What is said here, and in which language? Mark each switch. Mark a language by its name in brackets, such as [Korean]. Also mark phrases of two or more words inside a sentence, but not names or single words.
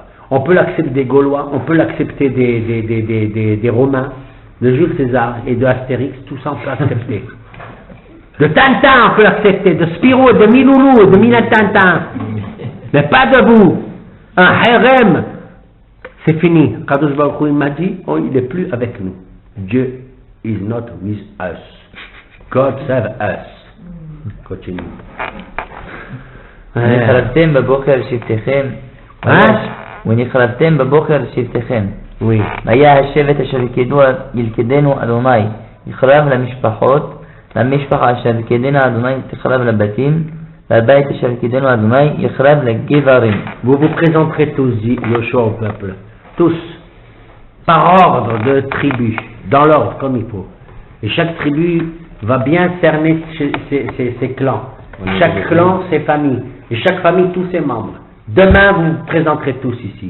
[French] On peut l'accepter des Gaulois, on peut l'accepter des Romains, de Jules César et de Astérix, tout ça on peut accepter. De Tintin, on peut l'accepter, de Spirou, de Miloulou, de Mila Tintin. Mais pas de vous. Un harem, c'est fini. [Hebrew] קדוש ברוך הוא [French] m'a dit, oh, il n'est plus avec nous. Dieu [English] is not with us. God save us. Continue. [Hebrew] ונכרתתם בבוקר שבטיכם, ונכרתתם בבוקר שבטיכם. [French] Oui. [Hebrew] והיה השבט אשר ילכדנו אדוני, יחרב למשפחות, למשפחה אשר ילכדנו אדוני תחרב לבתים, והבית אשר ילכדנו אדוני יחרב לגברים. [French] Vous vous présenterez tous, dit Yoshua au peuple, tous, par ordre de tribu, dans l'ordre comme il faut. Et chaque tribu va bien cerner ses clans. Chaque clan, ses familles. Et chaque famille, tous ses membres. Demain, vous vous présenterez tous ici.